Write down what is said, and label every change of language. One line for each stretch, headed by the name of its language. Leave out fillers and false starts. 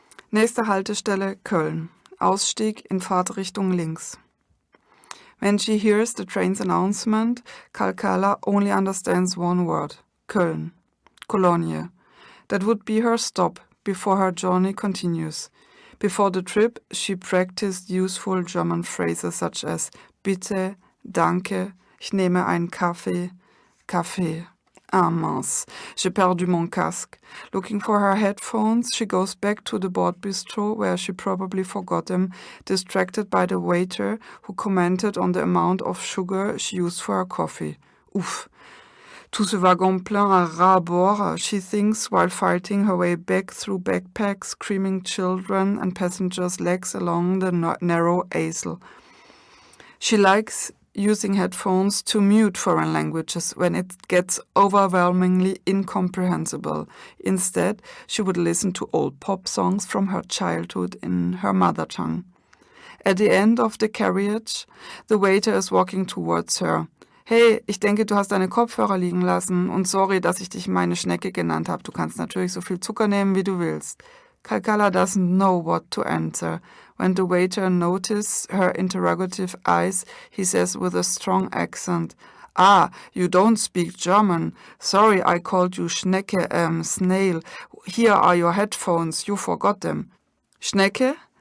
German: Nächste Haltestelle Köln. Ausstieg in Fahrtrichtung links.
English: When she hears the train's announcement, Kalkala only understands one word. Köln. Cologne. That would be her stop before her journey continues. Before the trip, she practiced useful German phrases such as
German: bitte, danke, ich nehme einen Kaffee, Kaffee.
French: Ah mince, j'ai perdu mon casque.
English: Looking for her headphones, she goes back to the board bistro where she probably forgot them, distracted by the waiter who commented on the amount of sugar she used for her coffee. Ouf.
French: Tout ce wagon plein à ras bord,
English: she thinks while fighting her way back through backpacks, screaming children and passengers' legs along the narrow aisle. She likes using headphones to mute foreign languages when it gets overwhelmingly incomprehensible. Instead, she would listen to old pop songs from her childhood in her mother tongue. At the end of the carriage, the waiter is walking towards her.
German: Hey, ich denke, du hast deine Kopfhörer liegen lassen und sorry, dass ich dich meine Schnecke genannt habe. Du kannst natürlich so viel Zucker nehmen, wie du willst.
English: Kalkala doesn't know what to answer. When the waiter notices her interrogative eyes, he says with a strong accent, Ah, you don't speak German. Sorry, I called you Schnecke, snail. Here are your headphones, you forgot them. Schnecke?